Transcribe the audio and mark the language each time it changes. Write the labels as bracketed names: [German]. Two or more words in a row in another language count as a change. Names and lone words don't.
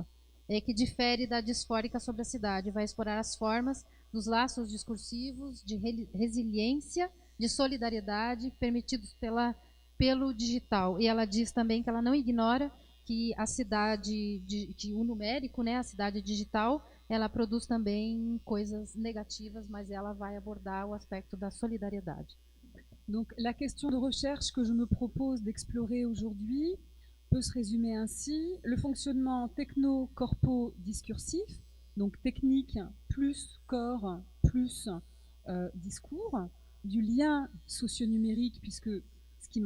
[Portuguese] Que difere da disfórica sobre a cidade. Vai explorar as formas dos laços discursivos, de resiliência, de solidariedade permitidos pelo digital. E ela diz também que ela não ignora que a cidade, que o numérico, né, a cidade digital, ela produz também coisas negativas, mas ela vai abordar o aspecto da solidariedade. [French] Donc la question de recherche que je me propose d'explorer aujourd'hui peut se résumer ainsi: le fonctionnement techno-corpo-discursif, donc technique plus corps plus discours, du lien socio-numérique, puisque ce qui